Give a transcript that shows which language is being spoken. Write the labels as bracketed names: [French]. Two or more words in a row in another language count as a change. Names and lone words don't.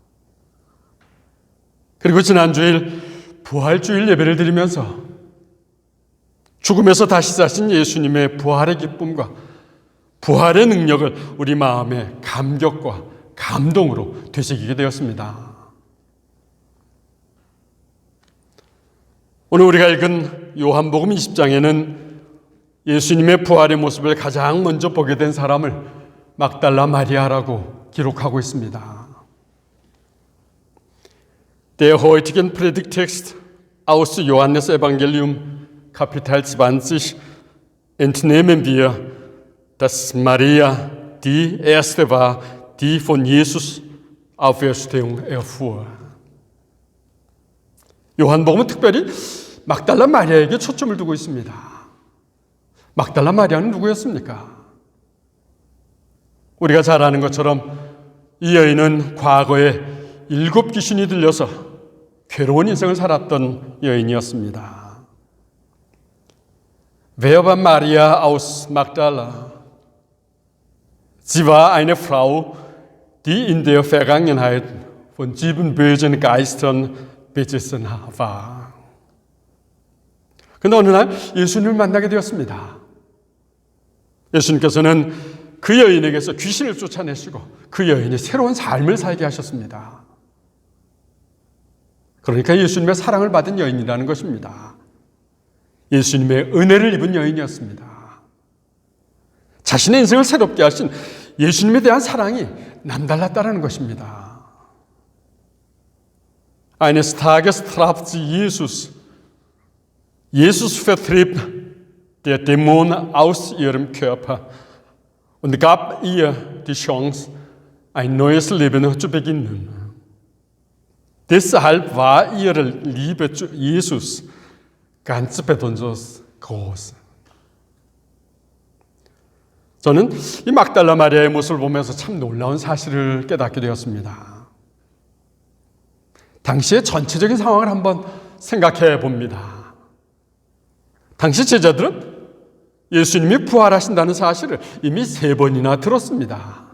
[Korean] 그리고 지난주일 부활주일 예배를 드리면서 죽음에서 다시 사신 예수님의 부활의 기쁨과 부활의 능력을 우리 마음의 감격과 감동으로 되새기게 되었습니다. 오늘 우리가 읽은 요한복음 20장에는 예수님의 부활의 모습을 가장 먼저 보게 된 사람을 막달라 마리아라고 기록하고 있습니다. [German] Der heutigen Predigtext aus Johannes Evangelium Kapitel 20 entnehmen wir, dass Maria die erste war, die von Jesus Auferstehung erfuhr. [Korean] 요한복음은 특별히 막달라 마리아에게 초점을 두고 있습니다. 막달라 마리아는 누구였습니까? 우리가 잘 아는 것처럼 이 여인은 과거에 7 귀신이 들려서 괴로운 인생을 살았던 여인이었습니다. [German] Wer war Maria aus Magdala? Sie war eine Frau, die in der Vergangenheit von 7 bösen Geistern besessen war. [Korean] 그런데 어느 날 예수님을 만나게 되었습니다. 예수님께서는 그 여인에게서 귀신을 쫓아내시고 그 여인이 새로운 삶을 살게 하셨습니다. 그러니까 예수님의 사랑을 받은 여인이라는 것입니다. 예수님의 은혜를 입은 여인이었습니다. 자신의 인생을 새롭게 하신 예수님에 대한 사랑이 남달랐다는 것입니다. [German] Eines Tages traf sie Jesus. Jesus vertrieb der Dämon aus ihrem Körper und gab ihr die Chance, ein neues Leben zu beginnen. Deshalb war ihre Liebe zu Jesus ganz besonders groß. [Korean] 저는 이 막달라 마리아의 모습을 보면서 참 놀라운 사실을 깨닫게 되었습니다. 당시의 전체적인 상황을 한번 생각해 봅니다. 당시 제자들은 예수님이 부활하신다는 사실을 이미 3번이나 들었습니다.